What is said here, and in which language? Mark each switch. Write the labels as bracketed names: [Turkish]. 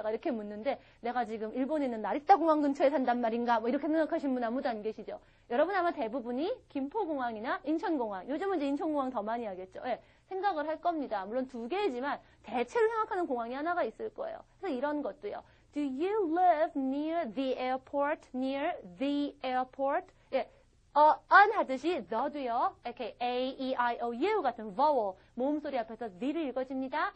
[Korean] 제가 이렇게 묻는데 내가 지금 일본에 있는 나리타 공항 근처에 산단 말인가? 뭐 이렇게 생각하시는 분 아무도 안 계시죠? 여러분 아마 대부분이 김포공항이나 인천공항, 요즘은 이제 인천공항 더 많이 하겠죠? 생각을 할 겁니다. 물론 두 개지만 대체로 생각하는 공항이 하나가 있을 거예요. 그래서 이런 것도요. [English] Do you live near the airport? Near the airport? [Korean] an 하듯이 the도요. 이렇게 a, e, i, o, u 같은 vowel 모음 소리 앞에서 the를 읽어집니다.